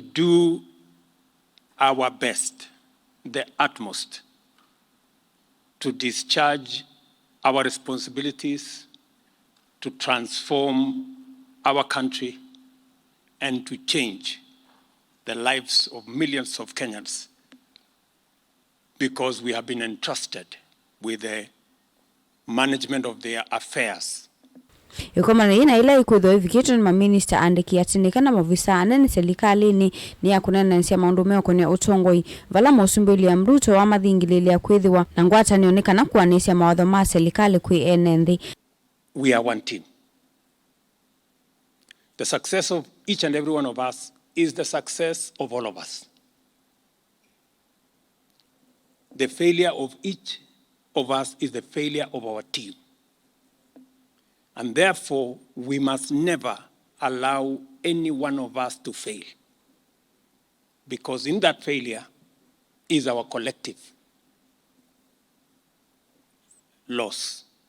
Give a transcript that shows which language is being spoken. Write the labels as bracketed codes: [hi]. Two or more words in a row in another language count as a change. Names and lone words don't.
[en] do our best, the utmost, to discharge our responsibilities, to transform our country, and to change the lives of millions of Kenyans, because we have been entrusted with the management of their affairs. [kam] Yukomana ina ila ikutho ivikitwe ni maminista andiki atinika na maofisa anene serikalini ni ya kunenansia maundu meo kwenye utongoi vala Musumbi Ruto wa mathingililia kwithiwa na ngwata nionekana kuanisya mawatho ma serikali kwi enenthi. [en] We are one team. The success of each and every one of us is the success of all of us. The failure of each of us is the failure of our team. And therefore, we must never allow any one of us to fail, because in that failure is our collective loss.